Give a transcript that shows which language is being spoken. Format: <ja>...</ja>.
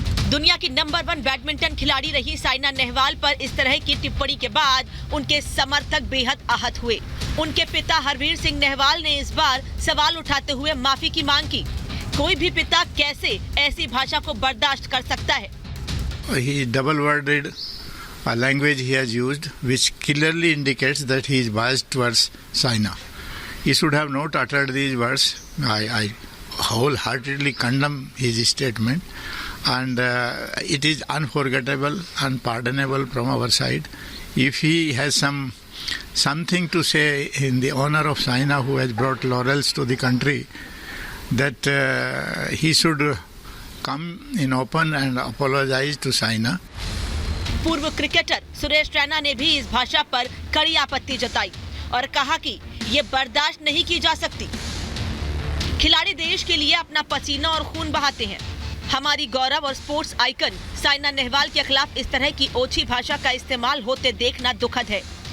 <hi>दुनिया की number 1 badminton खिलाड़ी रही साइना नेहवाल पर इस तरह की टिप्पणी के बाद उनके समर्थक बेहद आहत हुए। उनके पिता हरवीर सिंह नेहवाल ने इस बार सवाल उठाते हुए माफी की मांग की। कोई भी पिता कैसे ऐसी भाषा को बर्दाश्त कर सकता है?</hi> <en>He double-worded language he has used, which clearly indicates that he is biased towards Saina. He should have not uttered these words. I wholeheartedly condemn his statement, and it is unforgettable, unpardonable from our side. If he has something to say in the honor of Saina, who has brought laurels to the country, that he should come in open and apologize to Saina.</en> <hi>पूर्व cricketer Suresh Raina ने भी इस भाषा पर कड़ी आपत्ति जताई और कहा कि ये बर्दाश्त नहीं की जा सकती। खिलाड़ी देश के लिए अपना पसीना और खून बहाते हैं। हमारी गौरव और स्पोर्ट्स आइकन साइना नेहवाल के खिलाफ इस तरह की ओछी भाषा का इस्तेमाल होते देखना दुखद है।</hi>